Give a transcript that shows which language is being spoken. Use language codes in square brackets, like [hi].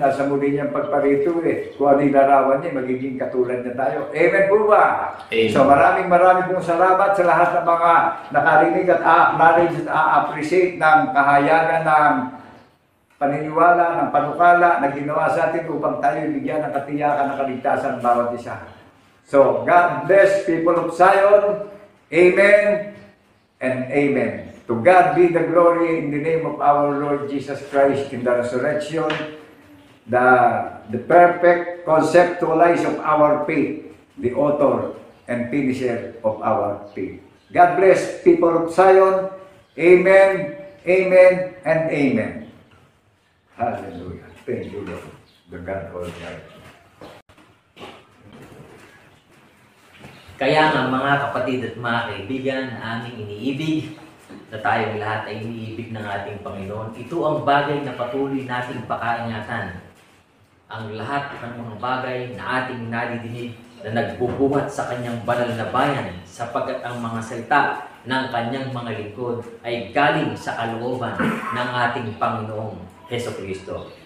[tl] Nasa muli niyang pagparito Kung ano yung larawan niya, magiging katulad niya tayo. Amen po ba? Amen. So maraming pong salamat sa lahat ng mga nakarinig at a-acknowledge at a-appreciate ng kahayagan ng paniniwala, ng panukala na ginawa sa atin upang tayo bigyan ng katiyakan ng kaligtasan bawat isa. [en] So, God bless people of Zion. Amen and amen. To God be the glory in the name of our Lord Jesus Christ in the resurrection, the perfect conceptualize of our faith, the author and finisher of our faith. God bless people of Zion. Amen, amen, and amen. Hallelujah. Thank you, Lord, the God Almighty. [tl] Kaya nga mga kapatid at mga kaibigan na aming iniibig, na tayong lahat ay iniibig ng ating Panginoon, ito ang bagay na patuloy nating pakaingatan. Ang lahat ng mga bagay na ating nadidinig na nagbubuhat sa kanyang banal na bayan, sapagkat ang mga salita ng kanyang mga lingkod ay galing sa kalooban ng ating Panginoong Jesucristo.